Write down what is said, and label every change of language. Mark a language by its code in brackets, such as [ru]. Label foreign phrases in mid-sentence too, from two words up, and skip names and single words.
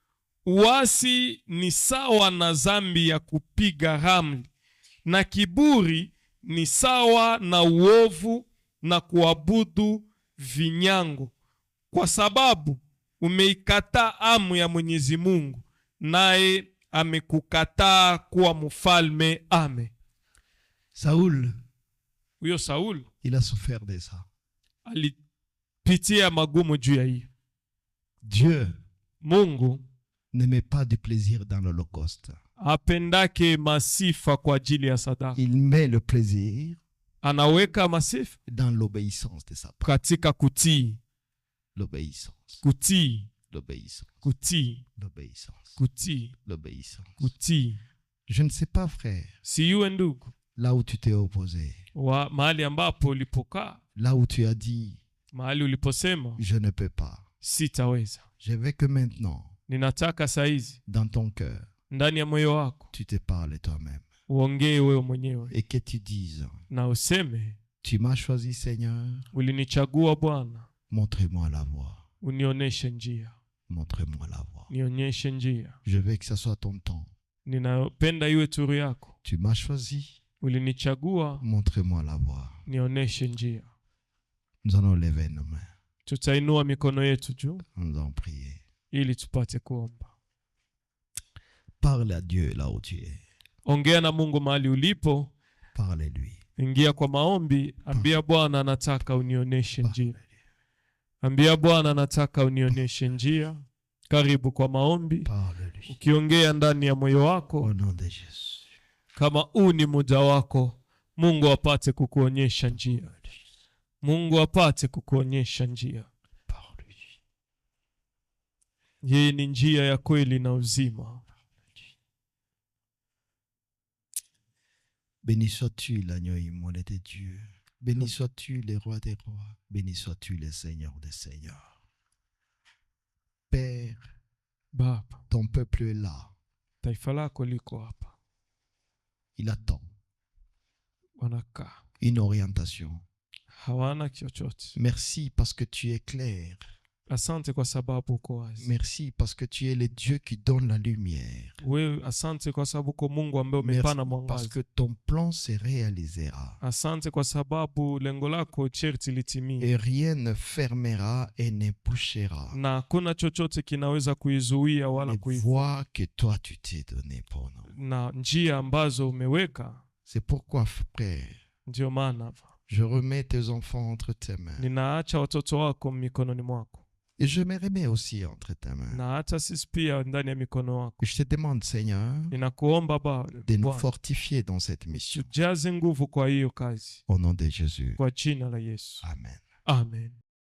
[sw] Uasi ni sawa na dhambi ya kupiga ramli, na kiburi ni sawa na uovu na kuabudu vinyango. Kwa sababu umeikataa amri ya Mwenyezi Mungu, naye amekukataa kuwa mfalme. Amen. [fr] Saoul, [sw] Huyo Saul [fr] il a souffert de ça. [sw] alipitia magumu juu ya hiyo. [fr] Dieu [sw] Mungu [fr] ne met pas du plaisir dans l'Holocauste. [sw] apendake masifa kwa ajili ya sadaka. [fr] Il met le plaisir [sw] Anaweka masifa [fr] dans l'obéissance de sa part. [sw] katika kutii, [fr] L'obéissance, [sw] kutii, [fr] l'obéissance, [sw] kutii, [fr] l'obéissance, [sw] kutii, [fr] l'obéissance. [sw] kutii. [fr] Je ne sais pas, frère, [sw] Siyuwe ndugu, [fr] là où tu t'es opposé, [sw] wa mahali ambapo ulipokaa, [fr] là où tu as dit, [sw] mahali uliposema [fr] je ne peux pas. [sw] sitaweza. [fr] Je veux que maintenant, [sw] Ninataka saizi [fr] dans ton cœur, [sw] ndani ya moyo wako [fr] tu te parles toi-même [sw] uongee wewe mwenyewe [fr] et que tu dises, [sw] na useme, [fr] tu m'as choisi, Seigneur, [sw] ulinichagua Bwana, [fr] montre-moi la voie. [sw] unioneshe njia, [fr] Montre-moi la voie. [sw] nionyeshe njia. [fr] Je veux que ça soit ton temps. [sw] Ninapenda iwe turu yako. [fr] Tu m'as choisi, [sw] Ulinichagua, [fr] montre-moi la voie. [sw] nionyeshe njia. [fr] Nous allons lever nos mains. [sw] Tutainua mikono yetu juu [fr] Nous allons prier. [sw] ili tupate kuomba. [fr] Parle à Dieu là où tu es. [sw] Ongea na Mungu mahali ulipo. [fr] Parle-lui. [sw] Ingia kwa maombi, ambia Bwana, nataka unionyeshe njia. Ambia Bwana, nataka unionyeshe njia. Karibu kwa maombi, [fr] Parle-lui. [sw] ukiongea ndani ya moyo wako [fr] Au nom de Jésus. [sw] kama huu ni muda wako. Mungu apate kukuonyesha njia. Mungu apate kukuonyesha njia. [fr] Parle-lui. [sw] Yeye ni njia ya kweli na uzima. [fr] Béni sois-tu l'agneau immolé de Dieu. Béni sois-tu le roi des rois. Béni sois-tu le Seigneur des seigneurs. Père, [sw] Baba, [fr] ton peuple est là. [sw] taifa lako liko hapa. [fr] Il attend [sw] Wanakaa, [fr] une orientation. [sw] hawana chochote. [fr] Merci parce que tu es clair. [sw] Asante kwa sababu uko wazi. [fr] Merci parce que tu es le Dieu qui donne la lumière. [sw] Wewe asante kwa sababu uko Mungu ambaye [fr] Merci [sw] umepana [fr] parce [sw] mwangaza. [fr] que ton plan se réalisera. [sw] Asante kwa sababu lengo lako sharti litimie, [fr] Et rien ne fermera et ne bouchera [sw] na hakuna chochote kinaweza kuizuia wala [fr] les voies que toi tu t'es donné pour nous. [sw] na njia ambazo umeweka. [fr] C'est pourquoi, frère, [sw] Ndio maana [fr] je remets tes enfants entre tes mains. [sw] ninaacha watoto wako mikononi mwako, [fr] Et je me remets aussi entre tes mains. [sw] na hata sisi pia ndani ya mikono wako. [fr] Je te demande, Seigneur, [sw] Ninakuomba [fr] de nous [sw] Bwana, [fr] fortifier dans cette mission. [sw] tujaze nguvu kwa hiyo kazi, [fr] Au nom de Jésus. [sw] kwa jina la Yesu. Amen. Amen.